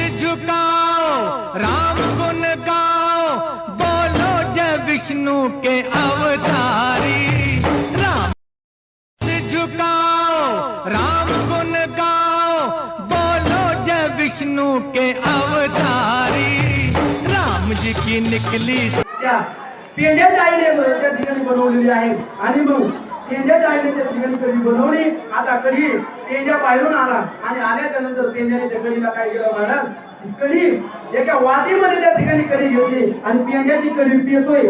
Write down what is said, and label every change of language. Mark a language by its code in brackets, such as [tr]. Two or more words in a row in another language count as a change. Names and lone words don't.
[hi] झुकाओ, राम गुण गाओ, बोलो जय विष्णु के अवतारी। राम से झुकाओ, राम गुण गाओ, बोलो जय विष्णु के अवतारी। राम जी की निकली [mr] पेंड्याच्या आईने त्या ठिकाणी बनवलेली आहे आणि मग पेंड्याच्या आईने त्या ठिकाणी कढी बनवली। आता कढी पेंड्या बाहेरून आला आणि आल्याच्या नंतर पेंड्याने त्या कढीला काय केलं महाराज, कढी एका वाटीमध्ये त्या ठिकाणी कढी घेतली आणि पेंड्याची कढी पितोय।